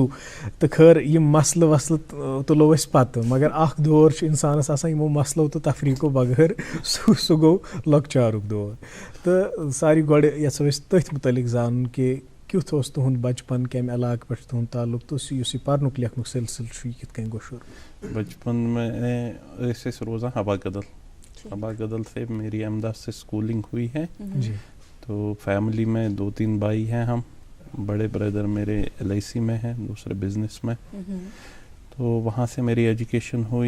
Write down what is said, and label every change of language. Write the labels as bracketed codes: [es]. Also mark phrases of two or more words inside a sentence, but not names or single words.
[ks] تہٕ خٲر یِم مسلہٕ وسلہٕ تُلو أسۍ پتہٕ، مگر اکھ دور چھُ انسانس آسان یِمو مسلو تہٕ تفریٖقو بغٲر، سُہ گوٚو لۄکچارُک دور. تہٕ ساروی گۄڈٕ یژھو أسۍ تٔتھۍ متعلق زانُن کہ کیُتھ اوس تُہُنٛد بچپن، کمہِ علاقہٕ پٮ۪ٹھ تُہُنٛد تعلق، تہٕ یُس یہِ پرنُک لیکھنُک سلسلہٕ چھُ یہِ کِتھ کٔنۍ گوٚو شروع؟ [ur] بچپن میں ایسے روزاں ہوا قدل، ہوا قدل سے میری احمدآباد سے اسکولنگ ہوئی ہے. جی. تو فیملی میں 2-3 بھائی ہیں ہم. بڑے بردر میرے LIC میں ہیں، دوسرے بزنس میں. تو وہاں سے میری ایجوکیشن ہوئی.